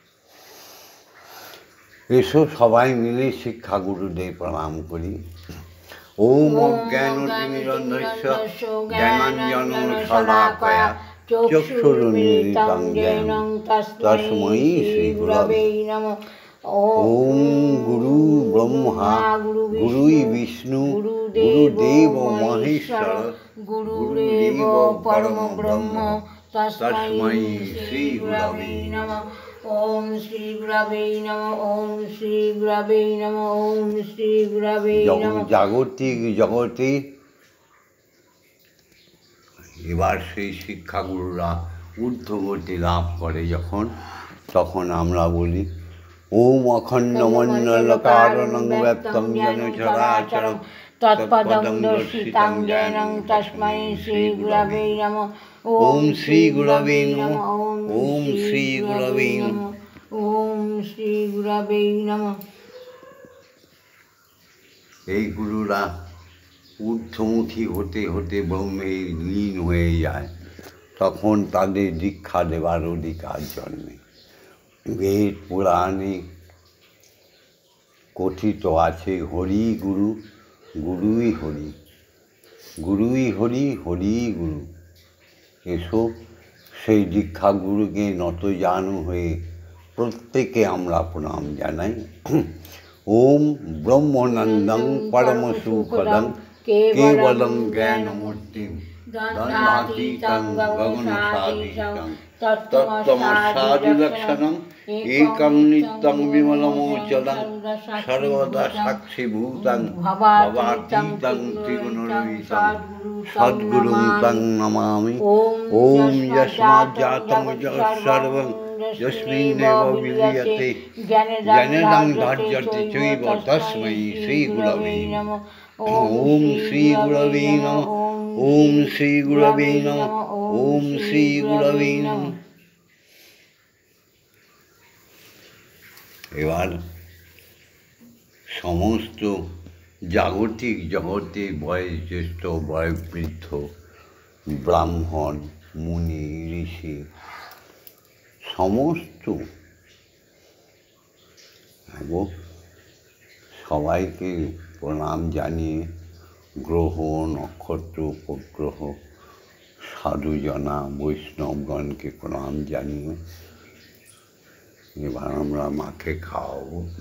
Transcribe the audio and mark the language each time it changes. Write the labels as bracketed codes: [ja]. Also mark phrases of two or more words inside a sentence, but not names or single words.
[bn] এসো সবাই মিলে শিক্ষা গুরুদেব প্রণাম করি। [sa] ওম অজ্ঞানতিমিরন্ধস্য জ্ঞানাঞ্জনশলাকয়া চক্ষুরুন্মিলিतं येन তস্मै শ্রীগুরবে নমঃ। ওম গুরু ব্রহ্মা গুরু বিষ্ণু গুরুদেব মহেশ্বর গুরুদেব পরম ব্রহ্ম তস্मै শ্রীগুরবে নমঃ। ওম শ্রী গুরবে নমঃ। ওম শ্রী গুরবে নমঃ। ওম শ্রী গুরবে নমঃ। [bn] জাগতিক জগতে এবার সেই শিক্ষাগুরুরা ঊর্ধ্বগতি লাভ করে যখন, তখন আমরা বলি [sa] ওম অখণ্ডমণ্ডলকারণং ব্যপ্তং যেন চরাচরং তৎপদং দর্শিতাং যেন তস্मै শ্রী গুরবে নমঃ। ওম শ্রী গুরবে নমঃ। ওম শ্রী গুরবে নমঃ। ওম শ্রী গুরবে নমঃ। [bn] এই গুরুরা ঊর্ধ্বমুখী হতে হতে ব্রহ্মে লীন হয়ে যায়, তখন তাদের দীক্ষা দেবার অধিকার জন্মে। বেদ পুরাণে কথিত আছে হরি গুরু, গুরুই হরি, গুরুই হরি, হরি গুরু। এসব সেই দীক্ষা গুরুকে নতজানু হয়ে প্রত্যেকে আমরা প্রণাম জানাই। [sa] ওম ব্রহ্মানন্দং পরম সুখদং কেবলং জ্ঞানমূর্তিং দণ্ডাতীতং গগনসাতীতং তত্ত্বমস্যাদিলক্ষণং একং নিত্যং বিমলমোচনং সর্বদা সাক্ষীভূতং ভবাতীতং ত্রিগুণরহিতং সদ্গুরুং তং নমামি। ওম যস্মাজ্জাতং যৎসর্বং যস্মিন্নেব বিলীয়তে জ্ঞানেন ধার্যতে চৈব তস্मै শ্রীগুরবে নমঃ। ওম শ্রী গুরবে নমঃ। ওম শ্রী গুরবে নমঃ। ওম শ্রী গুরবে নমঃ। [bn] এবার সমস্ত জাগতিক জগতে বয়োজ্যেষ্ঠ বয়োবৃদ্ধ ব্রাহ্মণ মুনি ঋষি সমস্ত এবং সবাইকে প্রণাম জানিয়ে গ্রহ নক্ষত্র উপগ্রহ সাধুজনা বৈষ্ণবগণকে প্রণাম জানিয়ে এবার আমরা মাকে খাওয়াবো।